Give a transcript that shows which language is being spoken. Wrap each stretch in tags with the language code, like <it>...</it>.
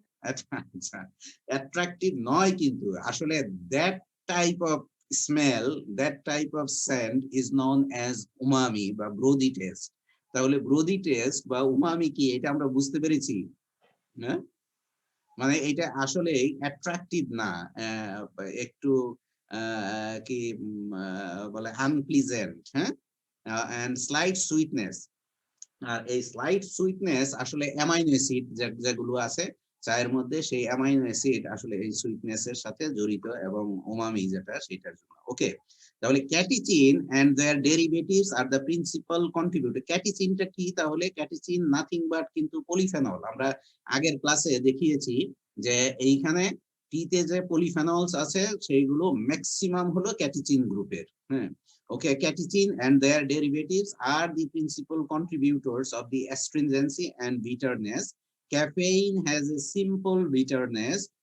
<bn>আচ্ছা, অ্যাট্রাকটিভ নয়, কিন্তু আসলে</bn> <en>that type of smell, that type of scent is known as umami বা brothy taste.</en> <bn>তাহলে ব্রোদি টেস্ট বা উমামি কি, এটা আমরা বুঝতে পেরেছি না? মানে এটা আসলে অ্যাট্রাকটিভ না, একটু কি বলে আনপ্লিজেন্ট। হ্যাঁ,</bn> <en>and slight sweetness.</en> <bn>আর এই স্লাইট সুইটনেস আসলে অ্যামাইনো অ্যাসিড যেগুলো আছে চায়ের মধ্যে, সেই অ্যামাইনো অ্যাসিড আসলে এই সুইটনেস এর সাথে জড়িত, এবং উমামি যেটা সেটার জন্য।</bn> <en>Okay, তাহলে catechin and their derivatives are the principal contributor.</en> <bn>ক্যাটিচিনটা কি? তাহলে ক্যাটিচিন নাথিং বাট কিন্তু পলিফেনল। আমরা আগের ক্লাসে দেখিয়েছি যে এইখানে টিতে যে পলিফেনলস আছে সেইগুলো ম্যাক্সিমাম হলো ক্যাটিচিন গ্রুপের।</bn> <en>হ্যাঁ, okay, catechin and their derivatives are the principal contributors of the astringency and bitterness. Caffeine has a simple bitterness.</en>